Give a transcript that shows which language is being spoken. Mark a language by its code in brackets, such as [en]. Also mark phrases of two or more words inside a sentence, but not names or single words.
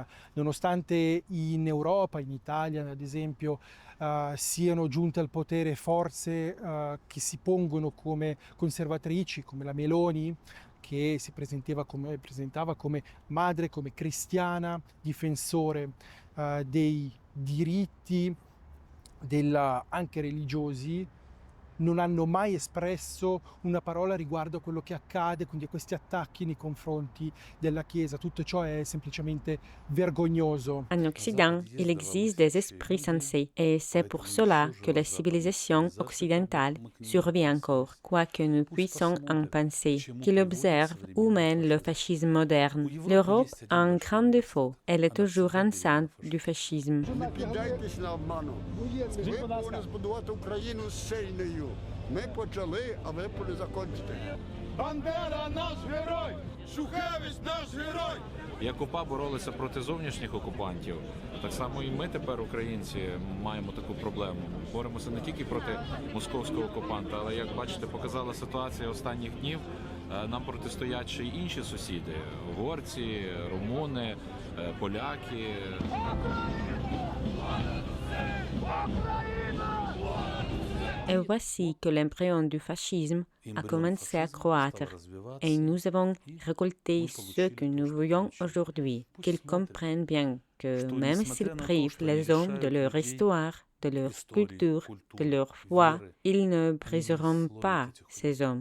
[it] Nonostante in Europa, in Italia ad esempio, siano giunte al potere forze che si pongono come conservatrici, come la Meloni, che si presentava come madre, come cristiana, difensore dei diritti anche religiosi, non hanno mai espresso una parola riguardo a quello che accade, quindi a questi attacchi nei confronti della Chiesa. Tutto ciò è semplicemente vergognoso. [fr] En Occident, il existe des esprits sensés, et c'est pour cela que la civilisation occidentale survit encore, quoique nous puissions en penser, qu'il observe où mène le fascisme moderne. L'Europe a un grand défaut, elle est toujours enceinte du fascisme. [uk] Ми почали, а ви закінчите. Бандера наш герой! Шухевич наш герой! Як УПА боролися проти зовнішніх окупантів, так само і ми тепер, українці, маємо таку проблему. Боремося не тільки проти московського окупанта, але, як бачите, показала ситуація останніх днів, нам протистоять ще й інші сусіди – угорці, румуни, поляки. [fr] Et voici que l'embryon du fascisme a commencé à croître, et nous avons récolté ce que nous voyons aujourd'hui, qu'ils comprennent bien que même s'ils privent les hommes de leur histoire, de leur culture, de leur foi, ils ne briseront pas ces hommes.